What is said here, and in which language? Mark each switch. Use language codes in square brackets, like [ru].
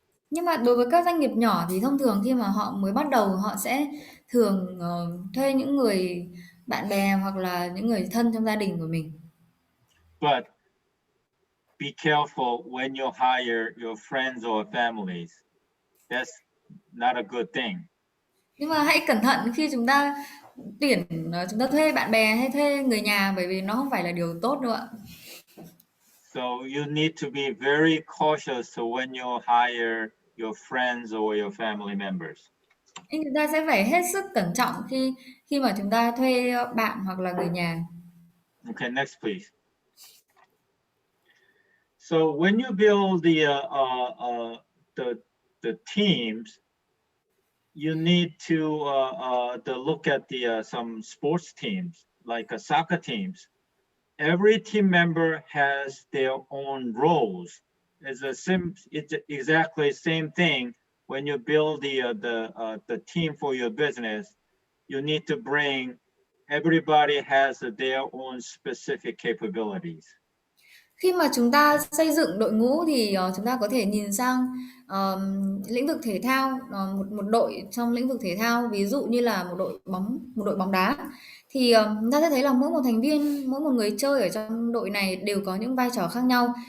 [vi] Nhưng mà đối với các doanh nghiệp nhỏ thì thông thường khi mà họ mới bắt đầu họ sẽ thường thuê những người bạn bè hoặc là những người thân trong gia đình của mình. [en] But be careful when you hire your friends or families. That's not a good thing. [vi] Nhưng mà hãy cẩn thận khi chúng ta chúng ta thuê bạn bè hay thuê người nhà, bởi vì nó không phải là điều tốt đâu ạ. [en] So you need to be very cautious when you hire your friends or your family members. [vi] Nhưng chúng ta sẽ phải hết sức cẩn trọng khi khi mà chúng ta thuê bạn hoặc là người nhà. [en] Okay, next please. So when you build the teams, you need to look at some sports teams like soccer teams. Every team member has their own roles. It's exactly same thing when you build the team for your business. You need to bring everybody has their own specific capabilities. [vi] Khi mà chúng ta xây dựng đội ngũ thì chúng ta có thể nhìn sang lĩnh vực thể thao, một đội trong lĩnh vực thể thao, ví dụ như là một đội bóng đá, thì chúng ta sẽ thấy là mỗi một thành viên, mỗi một người chơi ở trong đội này đều có những vai trò khác nhau.